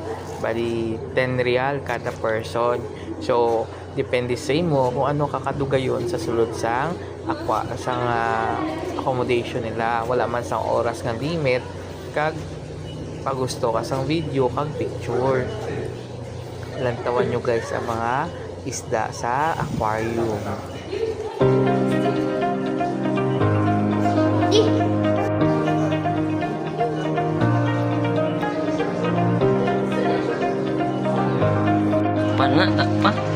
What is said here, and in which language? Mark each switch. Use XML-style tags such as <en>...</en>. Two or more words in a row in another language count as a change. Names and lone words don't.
<hil>Bali 10 real kada person. So, depende sa imo kung ano kakadugayon sa sulod sang accommodation nila. Wala man sang oras nga limit kag pagusto ka sang video kag picture. Lantawan nyo guys ang mga isda sa aquarium. Pana tak pa.</hil>